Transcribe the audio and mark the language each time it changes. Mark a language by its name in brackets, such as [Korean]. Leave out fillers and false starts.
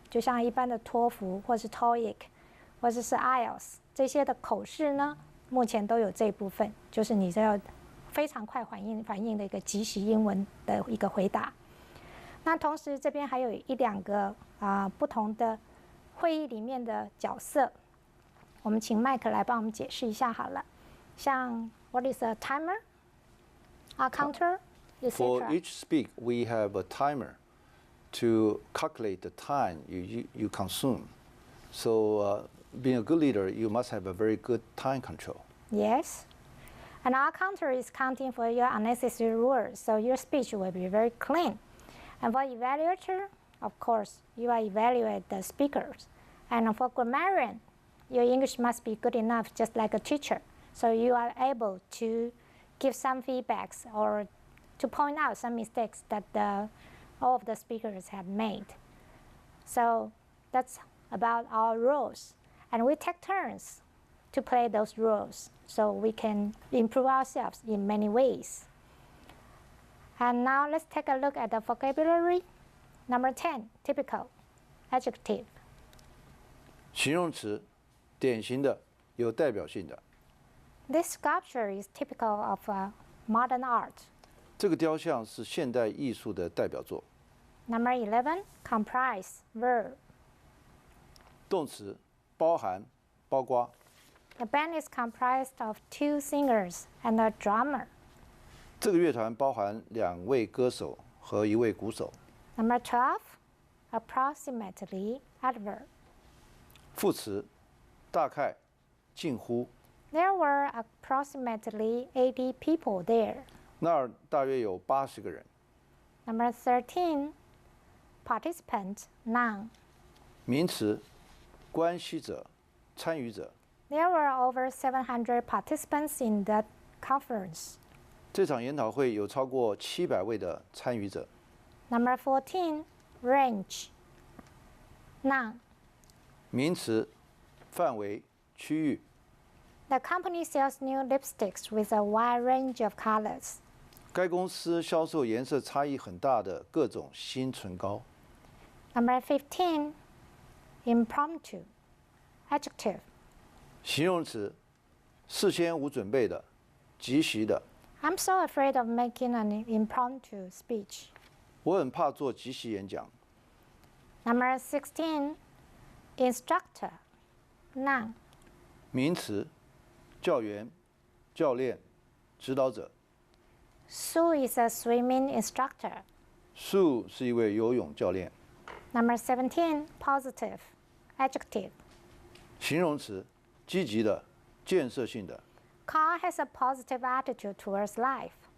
[Chinese] 就像一般的托福或是 TOEIC 或者是 IELTS 这些的口试呢，目前都有这一部分，就是你要非常快反应的一个即席英文的一个回答。那同时这边还有1-2个不同的会议里面的角色，我们请麦克来帮我们解释一下好了。 [English] 像 What is a timer? A counter? For each speak, we have a timer to calculate the time you consume. So, being a good leader, you must have a very good time control. Yes. And our counter is counting for your unnecessary words, so your speech will be very clean. And for evaluator, of course, you are evaluate the speakers. And for grammarian, your English must be good enough, just like a teacher. So you are able to give some feedbacks or to point out some mistakes that all of the speakers have made. So that's about our roles. And we take turns to play those roles so we can improve ourselves in many ways. And now let's take a look at the vocabulary. Number 10, typical, adjective. [Chinese] 形容词，典型的，有代表性的。 [English] This sculpture is typical of modern art. [Chinese] 这个雕像是现代艺术的代表作。 [English] Number 11, comprise, verb. [Chinese] 动词，包含，包括。 [English] The band is comprised of 2 singers and a drummer. [Chinese] 这个乐团包含2位歌手和1位鼓手。 [English] Number 12, approximately, adverb. [Chinese] 副词，大概，近乎。 [English] There were approximately 80 people there. [Chinese] 那儿大约有80个人。 [English] Number 13, participant, noun. [Chinese] 名词，关系者，参与者。 [English] There were over 700 participants in that conference. [Chinese] 这场研讨会有超过700位的参与者。 [English] Number 14, range, noun. [Chinese] 名词，范围，区域。 [English] The company sells new lipsticks with a wide range of colors. [Chinese] 该公司销售颜色差异很大的各种新唇膏。 [English] Number 15, impromptu, adjective. [Chinese] 形容词，事先无准备的，即席的。 [English] I'm so afraid of making an impromptu speech. [Chinese] 我很怕做即席演讲。 [English] Number 16, instructor, noun. [Chinese] 名词，教员、教练、指导者。 [English] Sue is a swimming instructor. [Chinese] Sue 是一位游泳教练。 [English] Number 17, positive, adjective. [Chinese] 形容词，积极的、建设性的。 [English] Carl has a positive attitude towards life.